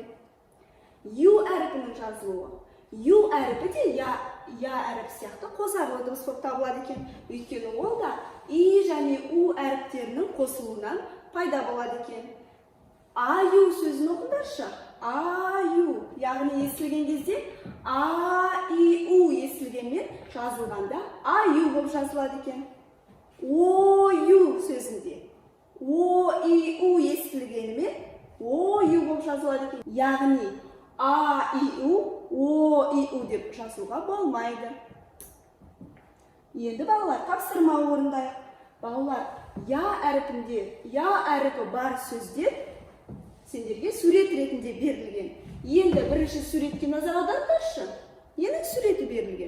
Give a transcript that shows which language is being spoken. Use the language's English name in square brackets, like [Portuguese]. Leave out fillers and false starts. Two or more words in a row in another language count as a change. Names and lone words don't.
[Kazakh] Ю әріпінің жазылуы. Ю әріпі де я әріп сияқты қосарлы дыбыс болып табылады екен. Өйткені ол да и және у әріптерінің қосылуынан пайда болады екен. А-ю сөзін оқыңдаршы. А-ю, яғни естілген кезде а-и-у естілгенмен жазылғанда а-ю болып жазылады екен. О-ю сөзінде о-и-у естілгенімен о-ю болып жазылады екен. Яғни а-и-у, о-и-у деп жазуға болмайды. Енді балалар, тапсырма орындайық. Балалар, я әріпінде, я әріпі бар сөздер сендерге сурет ретінде берілген. Енді бірінші суретке назар аударыңдаршы. Ненің суреті берілген?